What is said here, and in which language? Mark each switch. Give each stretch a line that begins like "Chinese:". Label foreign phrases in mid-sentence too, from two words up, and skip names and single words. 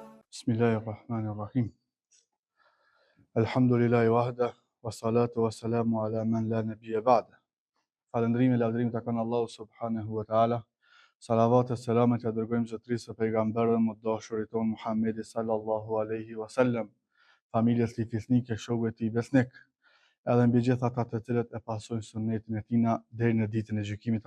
Arabic: بسم الله الرحمن الرحيم. الحمد لله وحده، والصلاة والسلام على من لا نبي بعده.
Albanian: Falëndrimi dhe lavdërimi takon Allahu
Arabic: سبحانه وتعالى.
Albanian: Salavat e selamet ja dërgojmë zotërisë së pejgamberit më të dashurit ton Muhammedi
Arabic: صلى الله عليه وسلم,
Albanian: familjes tij fisnike, shokëve të tij besnik, edhe mbi gjithë ata të cilët e pasojnë sunetin e tina deri në ditën e gjykimit.